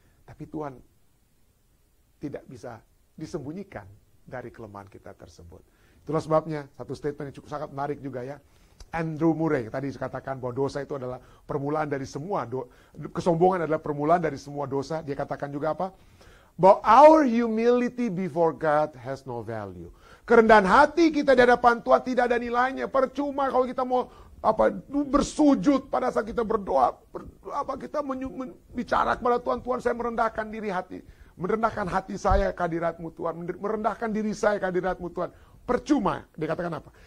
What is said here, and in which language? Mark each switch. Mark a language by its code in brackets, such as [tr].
[id] Tapi Tuhan tidak bisa disembunyikan dari kelemahan kita tersebut. Itulah sebabnya satu statement yang cukup sangat menarik juga ya. Andrew Murray tadi katakan bahwa dosa itu adalah permulaan dari semua kesombongan adalah permulaan dari semua dosa. Dia katakan juga apa? [en] Bahwa our humility before God has no value. [id] Kerendahan hati kita di hadapan Tuhan tidak ada nilainya. Percuma kalau kita mau bersujud pada saat kita berdoa, kita bicara kepada Tuhan, Tuhan saya merendahkan diri hati. Merendahkan hati saya kehadirat-Mu Tuhan. Merendahkan diri saya kehadirat-Mu Tuhan. Percuma. Dia katakan apa?